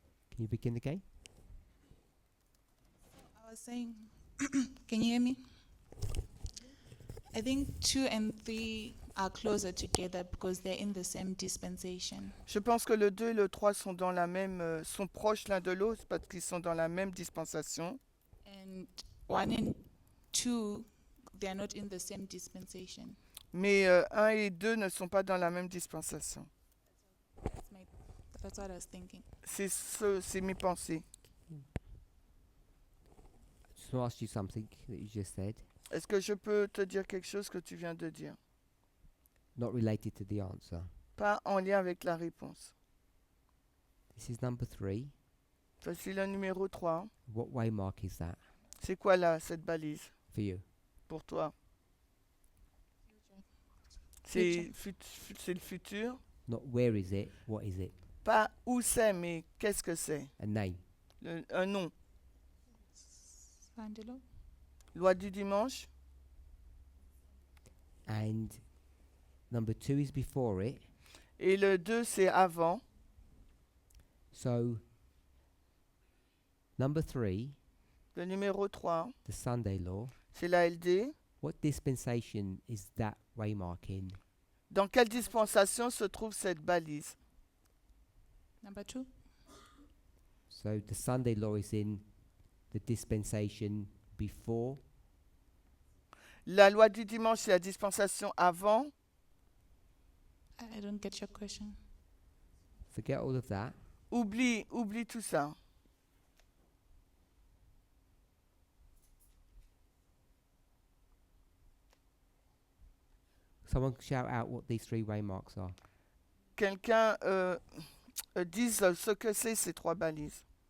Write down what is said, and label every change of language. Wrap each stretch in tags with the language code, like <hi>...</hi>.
<en>Can you begin again? I was saying, can you hear me? I think 2 and 3 are closer together because they're in the same dispensation.</en> <fr>Je pense que le 2 et le 3 sont dans la même, sont proches l'un de l'autre parce qu'ils sont dans la même dispensation.</fr> <en>And 1 and 2, they are not in the same dispensation.</en> <fr>Mais 1 et 2 ne sont pas dans la même dispensation.</fr> <en>That's what I was thinking.</en> <fr>C'est mes pensées.</fr> <en>Just want to ask you something that you just said,</en> <fr>Est-ce que je peux te dire quelque chose que tu viens de dire?</fr> <en>not related to the answer.</en> <fr>Pas en lien avec la réponse.</fr> <en>This is number 3.</en> <fr>Voici le numéro 3.</fr> <en>What waymark is that</en> <fr>C'est quoi là, cette balise</fr> <en>for you?</en> <fr>pour toi? C'est le futur.</fr> <en>Not where is it, what is it?</en> <fr>Pas où c'est, mais qu'est-ce que c'est?</fr> <en>A name.</en> <fr>Un nom.</fr> <en>Angelo?</en> <fr>Loi du dimanche.</fr> <en>And number 2 is before it.</en> <fr>Et le 2, c'est avant.</fr> <en>So, number 3,</en> <fr>Le numéro 3,</fr> <en>the Sunday law.</en> <fr>c'est la LD.</fr> <en>What dispensation is that waymark in?</en> <fr>Dans quelle dispensation se trouve cette balise?</fr> <en>Number 2? So, the Sunday law is in the dispensation before.</en> <fr>La loi du dimanche, c'est la dispensation avant.</fr> <en>I don't get your question. Forget all of that.</en> <fr>Oublie tout ça.</fr> <en>Someone shout out what these 3 waymarks are.</en> <fr>Quelqu'un dise ce que c'est ces 3 balises.</fr>